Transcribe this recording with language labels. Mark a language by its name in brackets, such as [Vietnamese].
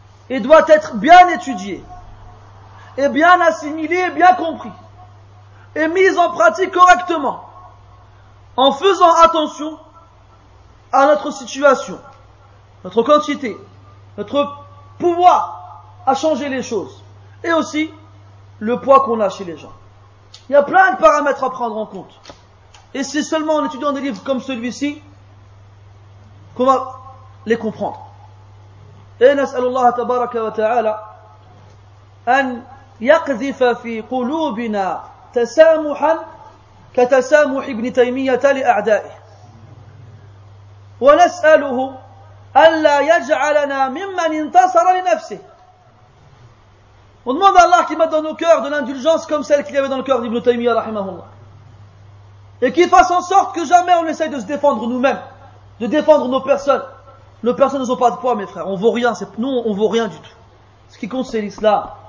[French] et doit être bien étudié et bien assimilé et bien compris et mis en pratique correctement en faisant attention à notre situation, notre quantité, notre pouvoir à changer les choses et aussi le poids qu'on a chez les gens. Il y a plein de paramètres à prendre en compte. Et c'est seulement en étudiant des livres comme celui-ci qu'on va les comprendre. [Arabic] Et نسأل الله تبارك وتعالى أن يقذف في قلوبنا تسامحا كتسامح ابن تيمية لأعدائه ونسأله ألا يجعلنا ممن انتصر لنفسه. [French] On demande à Allah qu'il mette dans nos cœurs de l'indulgence comme celle qu'il y avait dans le cœur d'Ibn Taymiyyah rahimahullah. Et qu'il fasse en sorte que jamais on essaye de se défendre nous-mêmes, de défendre nos personnes. Nos personnes ne sont pas de poids, mes frères. On vaut rien. Nous, on vaut rien du tout. Ce qui compte, c'est l'islam.